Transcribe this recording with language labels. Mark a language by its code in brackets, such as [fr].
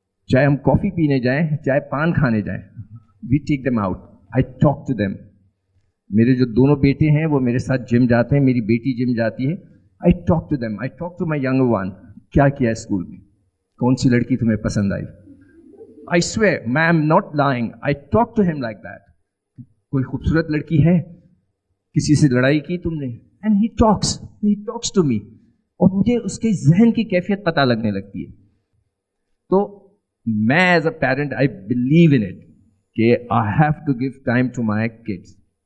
[hi] चाहे हम कॉफ़ी पीने जाएं, चाहे पान खाने जाएं, [en] we take them out. I talk to them. [hi] मेरे जो दोनों बेटे हैं वो मेरे साथ जिम जाते हैं, मेरी बेटी जिम जाती है. [en] I talk to them. I talk to my younger one. [hi] क्या किया है स्कूल में? कौन सी लड़की तुम्हें पसंद आई? [en] I swear, I'm not lying. I talk to him like that. [hi] कोई खूबसूरत लड़की है, किसी से लड़ाई की तुमने? [en] And he talks to me. [hi] और मुझे उसके जहन की कैफियत पता लगने लगती है. तो मैं [en] as a parent I believe in it [hi] कि [en] I have to give time to my kids.